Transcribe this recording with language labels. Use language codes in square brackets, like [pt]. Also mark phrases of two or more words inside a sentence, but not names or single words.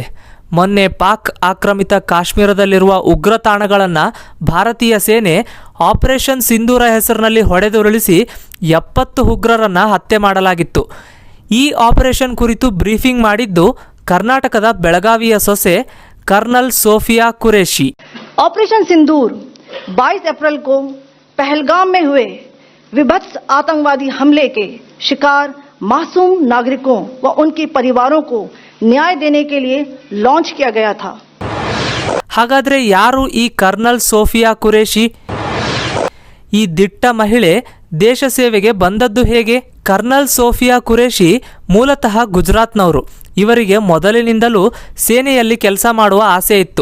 [kn] ಮೊನ್ನೆ ಪಾಕ್ ಆಕ್ರಮಿತ ಕಾಶ್ಮೀರದಲ್ಲಿರುವ ಉಗ್ರ ತಾಣಗಳನ್ನು ಭಾರತೀಯ ಸೇನೆ ಆಪರೇಷನ್ ಸಿಂಧೂರ ಹೆಸರಿನಲ್ಲಿ ಹೊಡೆದುರುಳಿಸಿ 70 ಉಗ್ರರನ್ನು ಹತ್ಯೆ ಮಾಡಲಾಗಿತ್ತು. ಈ ಆಪರೇಷನ್ ಕುರಿತು ಬ್ರೀಫಿಂಗ್ ಮಾಡಿದ್ದು ಕರ್ನಾಟಕದ ಬೆಳಗಾವಿಯ ಸೊಸೆ कर्नल सोफिया कुरैशी. [hi] ऑपरेशन सिंदूर 22 अप्रैल को पहलगाम में हुए विभत्स आतंकवादी हमले के शिकार मासूम नागरिकों व उनके परिवारों को न्याय देने के लिए लॉन्च किया गया था. [kn] ಹಾಗಾದ್ರೆ ಯಾರು ಈ ಕರ್ನಲ್ ಸೋಫಿಯಾ ಕುರೇಶಿ? ಈ ದಿಟ್ಟ ಮಹಿಳೆ ದೇಶ ಸೇವೆಗೆ ಬಂದದ್ದು ಹೇಗೆ? ಕರ್ನಲ್ ಸೋಫಿಯಾ ಕುರೇಶಿ ಮೂಲತಃ ಗುಜರಾತ್ನವರು. ಇವರಿಗೆ ಮೊದಲಿನಿಂದಲೂ ಸೇನೆಯಲ್ಲಿ ಕೆಲಸ ಮಾಡುವ ಆಸೆ ಇತ್ತು.